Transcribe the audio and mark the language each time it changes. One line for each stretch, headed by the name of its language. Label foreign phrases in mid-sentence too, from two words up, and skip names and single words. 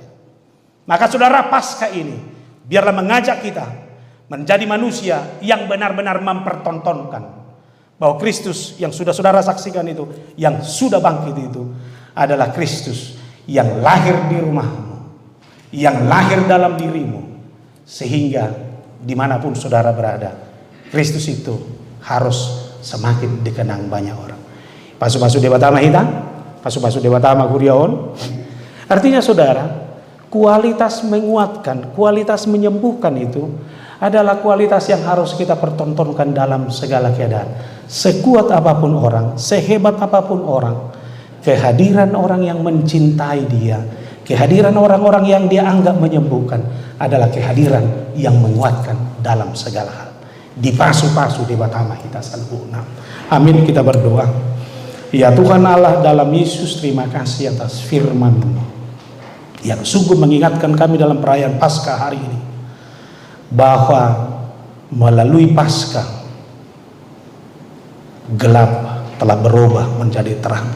Indonesian: Maka saudara, pasca ini biarlah mengajak kita menjadi manusia yang benar-benar mempertontonkan bahwa Kristus yang sudah saudara saksikan itu, yang sudah bangkit itu adalah Kristus yang lahir di rumahmu, yang lahir dalam dirimu, sehingga dimanapun saudara berada, Kristus itu harus semakin dikenang banyak orang.
Batak Toba: Pasu-pasu debatama hita, pasu-pasu debatama kuriaon.
Indonesian: Artinya saudara, kualitas menguatkan, kualitas menyembuhkan itu adalah kualitas yang harus kita pertontonkan dalam segala keadaan. Sekuat apapun orang, sehebat apapun orang, kehadiran orang yang mencintai dia, kehadiran orang-orang yang dia anggap menyembuhkan adalah kehadiran yang menguatkan dalam segala hal.
Batak Toba: Di pasu-pasu di batama kita salbuna.
Indonesian: Amin, kita berdoa. Ya Tuhan Allah dalam Yesus, terima kasih atas firman-Mu yang sungguh mengingatkan kami dalam perayaan Paskah hari ini, bahwa melalui Paskah gelap telah berubah menjadi terang.